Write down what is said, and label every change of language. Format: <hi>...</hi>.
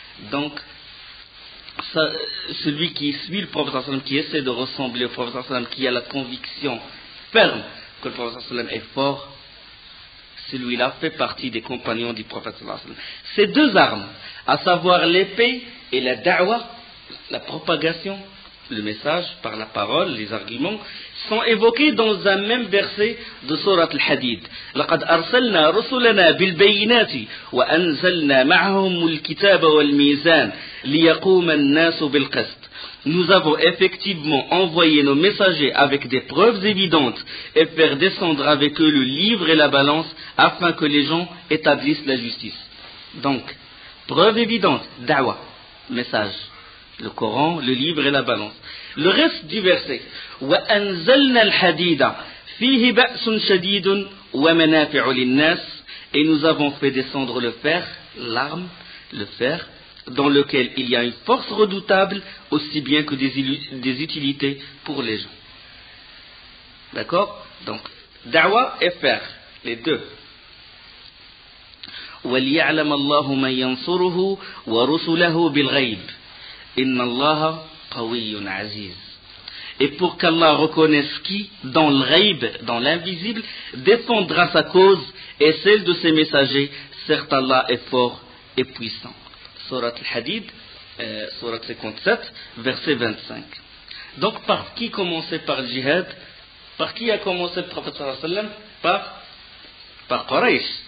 <fr>Donc, celui qui suit le prophète sallam, qui essaie de ressembler au prophète sallam, qui a la conviction ferme que le prophète sallam est fort, celui-là fait partie des compagnons du prophète sallam. Ces deux armes, à savoir l'épée et la da'wa, la propagation, le message par la parole, les arguments, sont évoqués dans un même verset de Sourate Al-Hadid.</fr> <ar>لقد أرسلنا رسلنا بالبينات وأنزلنا معهم الكتاب والميزان ليقوم الناس بالقسط.</ar> <fr>Nous avons effectivement envoyé nos messagers avec des preuves évidentes et faire descendre avec eux le livre et la balance afin que les gens établissent la justice. Donc, preuve évidente, da'wa, message. Le Coran, le livre et la balance. Le reste du verset.</fr> <ar>وَأَنزَلْنَا الْحَدِيدَ فِيهِ بَأْسٌ شَدِيدٌ وَمَنَافِعُ لِلنَّاسِ.</ar> <fr>Et nous avons fait descendre le fer, l'arme, le fer, dans lequel il y a une force redoutable, aussi bien que des utilités pour les gens. D'accord? Donc, da'wa et fer, les deux.</fr> <ar>وَلْيَعْلَمَ اللَّهُ مَنْ يَنْصُرُهُ وَرُسُلَهُ بِالْغَيْبِ Inna Allah qawiyyun aziz.</ar> <fr>Et pour qu'Allah reconnaisse qui, dans le ghaib, dans l'invisible, défendra sa cause et celle de ses messagers, certes Allah est fort et puissant. Surat Al-Hadid, Surat 57, verset 25. Donc par qui commencer par le djihad? Par qui a commencé le prophète sallallahu alayhi wa sallam? Par Quraysh.</fr>